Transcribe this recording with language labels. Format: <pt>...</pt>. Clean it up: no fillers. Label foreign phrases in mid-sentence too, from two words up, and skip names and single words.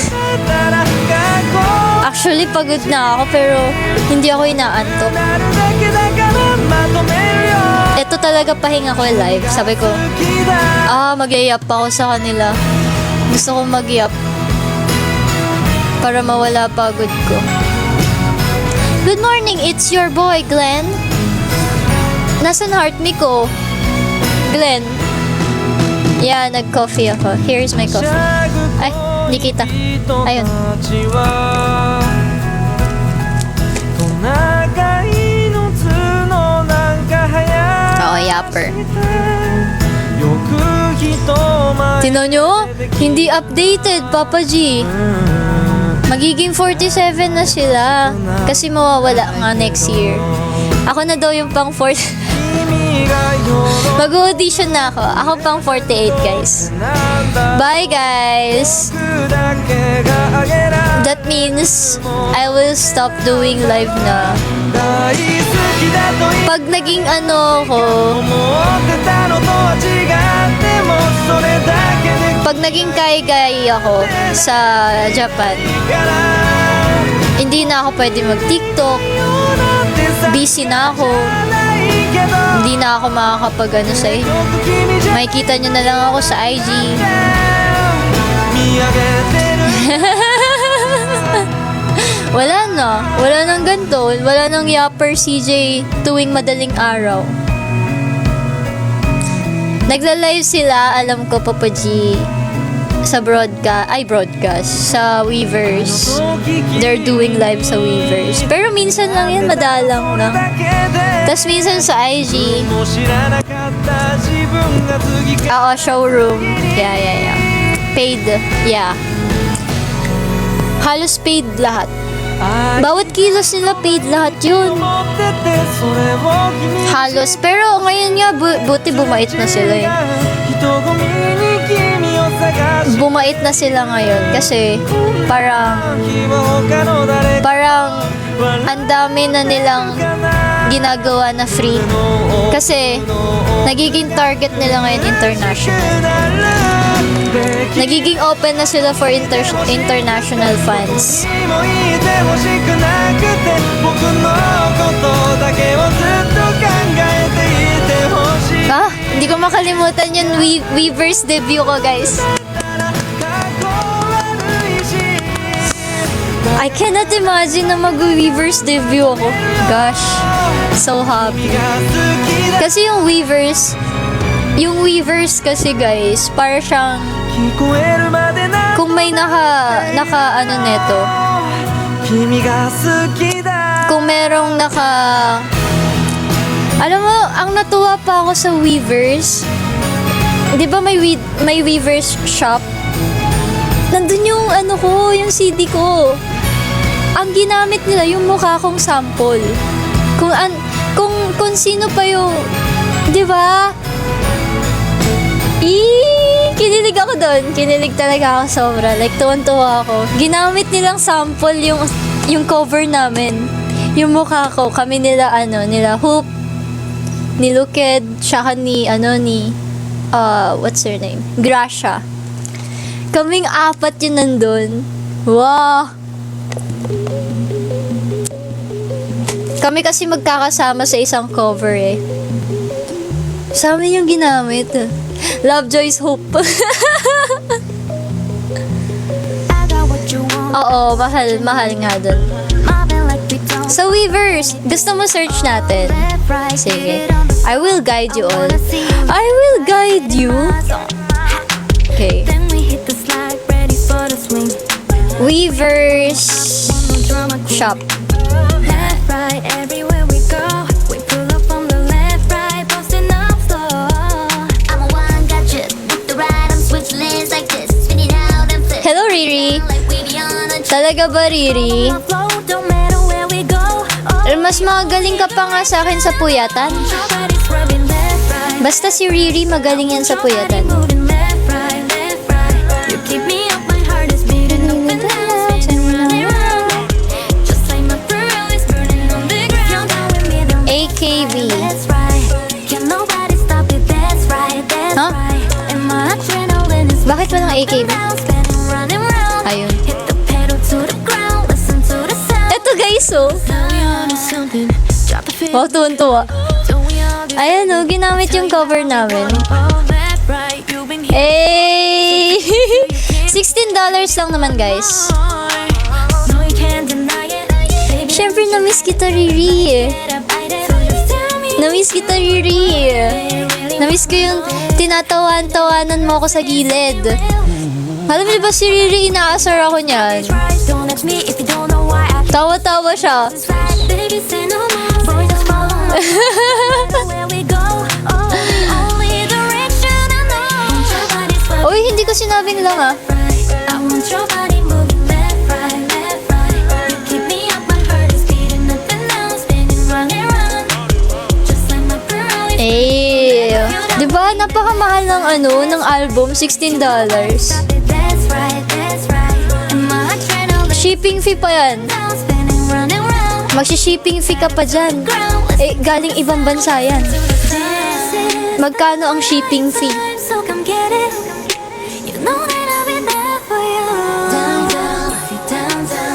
<tl>Actually, pagod na ako pero hindi ako inaantok. Ito talaga pahinga ko live. Sabi ko, mag-yap ako sa kanila. Gusto kong mag-yap para mawala pagod ko.</tl> <en>Good morning, it's your boy, Glenn.</en> <tl>Nasaan heart me ko? Glenn. Yeah, nag-coffee ako.</tl> <en>Here's my coffee.</en> <tl>Ay, hindi kita. Ayun. Oo, yapper. Tino nyo? Hindi updated, Papa G. Magiging 47 na sila. Kasi mawawala nga next year. Ako na daw yung pang 40. Mag-audition na ako. Ako pang 48, guys.</tl> <en>Bye, guys. That means I will stop doing live na.</en> <ja>大好きだと言</ja> <tl>Pag naging ano ko,</tl> <ja>思ってたのとは違ってもそれだけで</ja> <tl>pag naging kai-kai ako sa Japan,</tl> <ja>いいから</ja> <tl>hindi na ako pwede mag-TikTok, busy na ako,</tl> <ja>ないけど</ja> <tl>hindi na ako makakapag ano sa inyo.</tl> <ja>君じゃ</ja> <tl>Makikita nyo na lang ako sa IG.</tl> <ja>見上げてる</ja> <tl>Wala nang ganito, wala nang yapper CJ tuwing madaling araw. Nagla-live sila, alam ko, Papa G, sa broadcast, sa Weavers.</tl> <en>They're doing live sa Weavers.</en> <tl>Pero minsan lang yan, madalang na.</tl> <ja>だけで</ja> <tl>Tapos minsan sa IG,</tl> <ja>もう知らなかった自分が次から</ja> <en>showroom. Yeah. Paid, yeah.</en> <tl>Halos paid lahat. Bawat kilos nila paid lahat yun.</tl> <ja>思っててそれを君</ja> <tl>Halos. Pero ngayon nga, buti bumait na sila eh.</tl> <ja>人混みに君を探し</ja> <tl>Bumait na sila ngayon kasi parang parang ang dami na nilang ginagawa na free. Kasi nagiging target nila ngayon international. Nagiging open na sila</tl> <en>for international fans.</en> <ja>もいてほしくなくて僕のことだけをずっと考えていてほしい</ja> <tl>Hindi ko makalimutan yung Weavers debut ko, guys.</tl> <en>I cannot imagine</en> <tl>na mag-Weavers debut ako.</tl> <en>Gosh, so happy.</en> <tl>Kasi yung Weavers kasi guys, para siyang</tl> <ja>聞こえるまでな</ja> <tl>kung may naka ano neto,</tl> <ja>君が好きだ</ja> <tl>kung merong alam mo, ang natuwa pa ako sa Weavers, di ba may Weavers shop? Nandun yung ano ko, yung CD ko. Ang ginamit nila yung mukha kong sample. Kung sino pa yung, di ba? Kinilig ako doon. Kinilig talaga ako sobra. Like, tuwan-tuwa ako. Ginamit nilang sample yung cover namin. Yung mukha ko. Kami nila, nila Hoop, ni Luked, tsaka ni</tl> <en>what's her name?</en> <tl>Gracia. Kaming apat yun nandun. Wow! Kami kasi magkakasama sa isang cover eh. Sa amin yung ginamit. Lovejoy's Hope. Oo, mahal nga dun. So Weavers, gusto mo search natin? Sige.</tl> <en>I will guide you all. I will guide you. Okay. Weavers shop. Left, right, everywhere we go. We pull up on the left, right, posting up slow. I'm a one gadget with the right, I'm switch lanes like this, spinning out and flip. Hello, Riri. Like we be on a</en> <tl>Talaga ba, Riri?</tl> <en>flow, don't matter where we go. Oh,</en> <tl>Mas magaling ka pa nga sa akin sa puyatan.</tl> <en>nobody's rubbing left, right.</en> <tl>Basta si Riri magaling yan sa puyatan.</tl> <en>Moving left, right, left, right. You keep me up, my heart is beating up and down, spinning round and round. Just like my pearl is burning on the ground. If you're down with me, then AKB. that's right. Can nobody stop it? That's right, that's Huh? right. And my adrenaline is</en> <tl>Bakit walang AKB?</tl> <en>down, spinning round and round.</en> <tl>Ayun.</tl> <en>Hit the pedal to the ground, listen to the sound.</en> <tl>Eto guys, oh.</tl> <en>Tell me on something, drop the fit.</en> <tl>Wow, tuwan-tuwa.</tl> <en>Don't we all get</en> <tl>Ayan, oh. Ginamit yung cover namin.</tl> <en>all that right? You've been here.</en> <tl>Eh, $16 lang naman, guys.</tl> <en>No, you can't deny it. Baby,</en> <tl>Siyempre, na-miss kita, Riri. Na-miss kita, Riri. Na-miss ko yung tinatawan-tawanan mo ako sa gilid. Alam niyo ba si Riri, inaasar ako niyan.</tl> <en>don't ask me if you don't know why I</en> <tl>Tawa-tawa siya.</tl> <en>baby say no more. Boy, just follow me. Where we go, oh, the only direction I know. Your body's right,</en> <tl>Uy, hindi ko sinabing lang ah.</tl> <en>I want your body moving left, right, left, right. You keep me up, my heart is beating up and down, spinning round and round. Just like my girl is</en> <tl>Di ba napakamahal ng ng album, $16.</tl> <en>that's right, that's right. And my adrenaline Ship Shipping fee</en> <tl>pa yan.</tl> <en>Spinning round and round.</en> <tl>Magsi-</tl> <en>shipping fee</en> <tl>ka pa dyan. Eh, galing ibang bansa yan. Magkano ang</tl> <en>shipping fee? So come get it. You know that I'll be there for you. Down, down, if you down, down.</en>